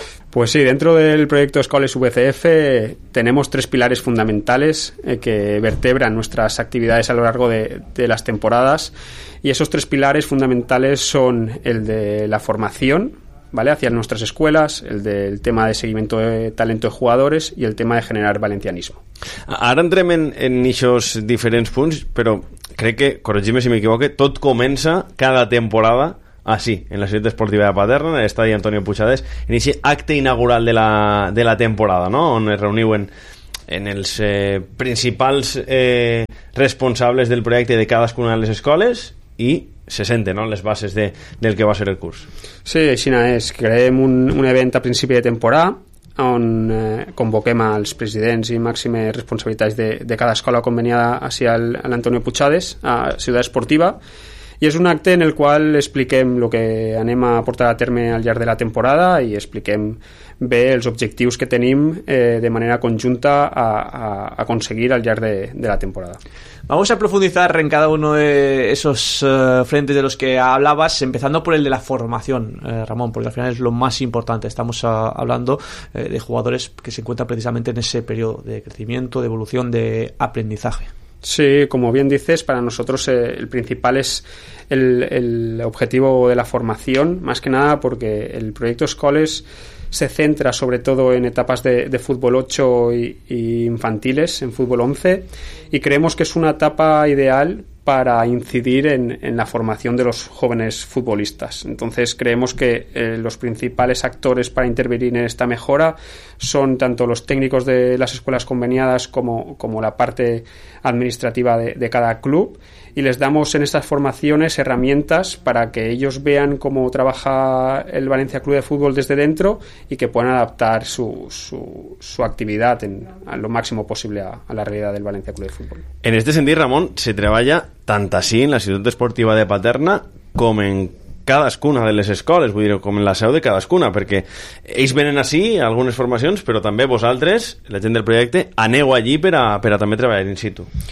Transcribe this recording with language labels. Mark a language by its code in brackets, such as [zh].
[es] Pues sí, dentro del proyecto Escoles VCF tenemos tres pilares fundamentales que vertebran nuestras actividades a lo largo de las temporadas, y esos tres pilares fundamentales son el de la formación, ¿vale?, hacia nuestras escuelas, el del tema de seguimiento de talento de jugadores y el tema de generar valencianismo. [ca] Ara entrem en eixos diferents punts, però crec que, corregim-me si m'equivoque, tot comença cada temporada així, en la ciutat esportiva de Paterna, en l'estadi Antonio Puigades, en eixe acte inaugural de la temporada, no?, on es reuniu en els principals responsables del projecte de cadascuna de les escoles i se sente, ¿no?, les bases del que va a ser el curs. Sí, aixina és. Creem un event a principi de temporada on convoquem als presidents i màximes responsabilitats de cada escola conveniada hacia l'Antonio Puigades, a Ciutat Esportiva, i és un acte en el qual expliquem el que anem a portar a terme al llarg de la temporada i expliquem bé els objectius que tenim de manera conjunta a aconseguir al llarg de la temporada. [es] Vamos a profundizar en cada uno de esos frentes de los que hablabas, empezando por el de la formación, Ramón, porque al final es lo más importante. Estamos hablando de jugadores que se encuentran precisamente en ese periodo de crecimiento, de evolución, de aprendizaje. Sí, como bien dices, para nosotros el principal es el objetivo de la formación, más que nada porque el proyecto Escoles se centra sobre todo en etapas de fútbol 8 y infantiles, en fútbol 11, y creemos que es una etapa ideal para incidir en la formación de los jóvenes futbolistas. Entonces creemos que los principales actores para intervenir en esta mejora son tanto los técnicos de las escuelas conveniadas como la parte administrativa de cada club, y les damos en estas formaciones herramientas para que ellos vean cómo trabaja el Valencia Club de Fútbol desde dentro y que puedan adaptar su actividad a lo máximo posible a la realidad del Valencia Club de Fútbol. En este sentido, [ca] Ramón, [es] se trabaja [ca] tant així en la ciutat esportiva de Paterna com en cadascuna de les escoles, vull dir, com en la seu de cadascuna, perquè ells venen així a algunes formacions, però també vosaltres, la gent del projecte, aneu allí per a també treballar in situ.